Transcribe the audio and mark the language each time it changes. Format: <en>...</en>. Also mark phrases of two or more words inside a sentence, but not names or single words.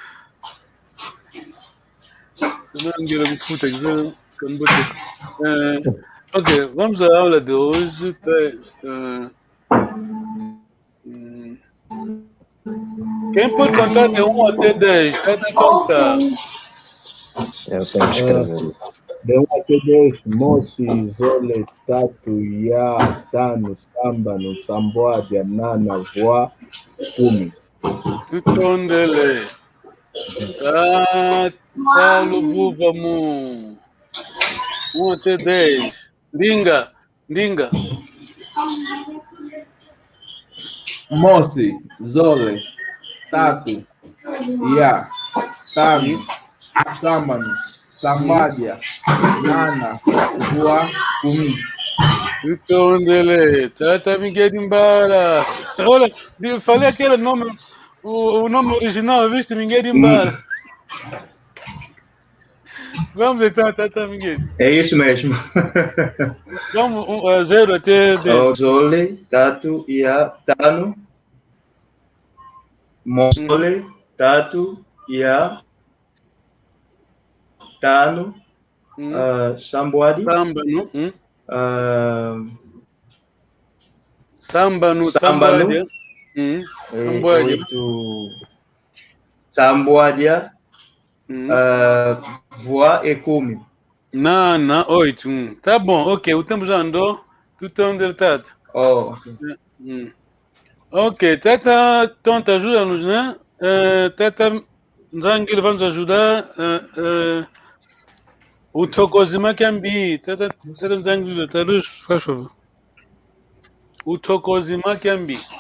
<pt>Senão ninguém me escuta, ok, vamos à aula de hoje. Quem pode contar de 1 até 10? Cada conta. Eu tenho que escrever isso. De 1 até 10,</pt> <kg>Mosi, Zole, Tatu, Ya, Tano, Sambano, Samboadia, Nana, Voa, Kumi. Tutondele. Lubuvamu.</kg> <pt>1 até 10. Dinga.</pt> <kg>Mosi, Zole, Tatu, Ya, Tano, Sambano, Sambadia, Nana, Voa, Kumi. Tutondele. Tata Miguel Dimbara.</kg> <pt>Olha, falei aquele nome, o nome original, viste? Miguel Dimbara. Vamos então, Tata Miguel. É isso mesmo. Vamos 0 até 10.</pt> <kg>Zole, Tatu, Ya, Tano. Mole, Tatu, Ya, Tano. Samboadi. Sambano. Samboadia. Voa e Kumi. Nana, 8.</kg> <pt>Tá bom, ok, o tempo já andou. Tu tá onde Ok, Tata Tonta, ajuda-nos, né? Tata Nzangili vai nos ajudar.</pt> <kg>O Tokozima Kambi.</kg> <pt>Tata Nzangili, traduz, faz favor. O</pt> <kg>Tokozima Kambi.</kg>